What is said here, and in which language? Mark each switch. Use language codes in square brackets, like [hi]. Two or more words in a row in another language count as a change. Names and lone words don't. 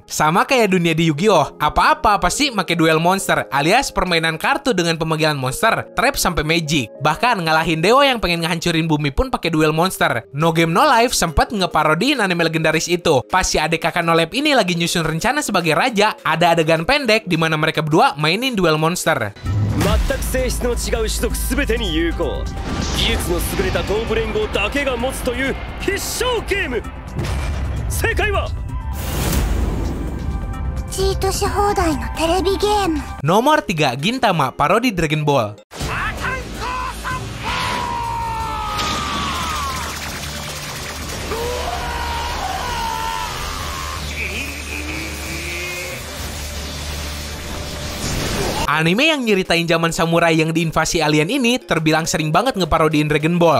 [id] Sama kayak dunia di Yu-Gi-Oh, apa-apa pasti pakai [en] duel monster, [id] alias permainan kartu dengan pemanggilan monster, trap sampai magic. Bahkan ngalahin dewa yang pengen ngehancurin bumi pun pakai [en] duel monster. [id] No Game No Life sempat ngeparodiin anime legendaris itu. Pas si adik kakak No Life ini lagi nyusun rencana sebagai raja, ada adegan pendek di mana mereka berdua mainin [en] duel monster. [ja] 全く性質の違う種族すべてに有効。技術の優れた東部連合だけが持つという必勝ゲーム。正解はチートし放題のテレビゲーム. [id] Nomor 3, Gintama parodi Dragon Ball. Anime yang nyeritain zaman samurai yang diinvasi alien ini terbilang sering banget ngeparodiin Dragon Ball.